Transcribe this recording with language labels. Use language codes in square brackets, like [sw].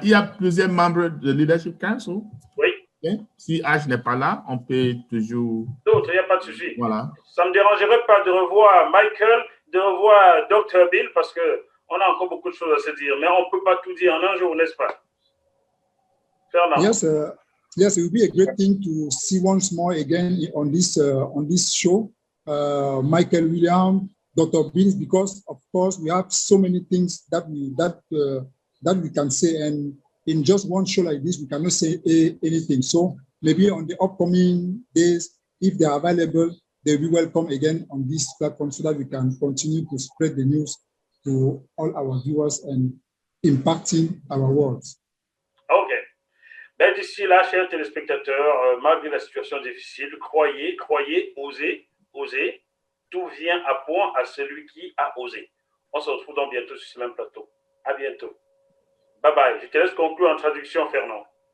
[fr] Il y a plusieurs membres de Leadership Council. Oui. Okay. Si H n'est pas là, on peut toujours... D'autres, il n'y a pas de souci. Voilà. Ça ne me dérangerait pas de revoir Michael, de revoir Dr. Bill, parce qu'on a encore beaucoup de choses à se dire, mais on ne peut pas tout dire en un jour, n'est-ce pas? Fernand. [en] Yes, it would be a great thing to see once more again on this show, Michael Williams, Dr. Bill, because of course we have so many things that we can say, and in just one show like this we cannot say anything. So maybe on the upcoming days, if they are available, they will be welcome again on this platform so that we can continue to spread the news to all our viewers and impacting our words. Ok. [fr] Ben, d'ici là, chers téléspectateurs, malgré la situation difficile, croyez, osez. Tout vient à point à celui qui a osé. On se retrouve donc bientôt sur ce même plateau. À bientôt. Bye bye. Je te laisse conclure en traduction, Fernand.